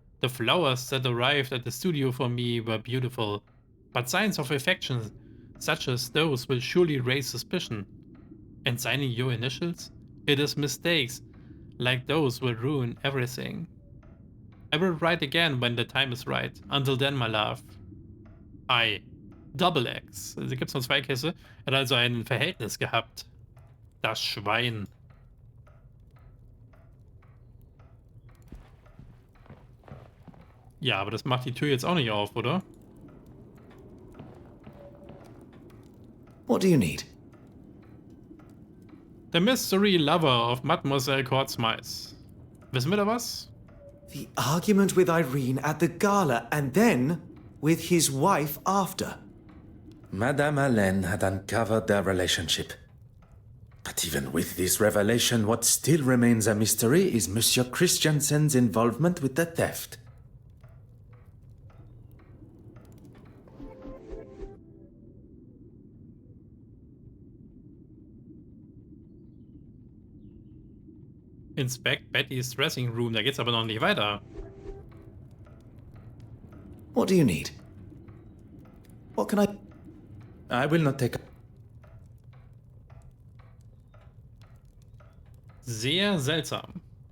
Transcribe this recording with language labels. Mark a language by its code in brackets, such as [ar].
[en] The flowers that arrived at the studio for me were beautiful, but signs of affection such as those will surely raise suspicion. And signing your initials? It is mistakes like those will ruin everything. I will write again when the time is right. Until then, my love. I. Double X. [de] Also gibt es nur 2 Kisse. Er hat also ein Verhältnis gehabt. Das Schwein. Ja, aber das macht die Tür jetzt auch nicht auf, oder? [en] What do you need? The Mystery Lover of Mademoiselle Kortsmais. [de] Wissen wir da was? [en] The argument with Irene at the gala and then with his wife after. Madame Hélène had uncovered their relationship. But even with this revelation, what still remains a mystery is Monsieur Christiansen's involvement with the theft. Inspect Betty's dressing room. [de] Da geht's aber noch nicht weiter. [en] What do you need? What can I will not take... [de] Sehr seltsam.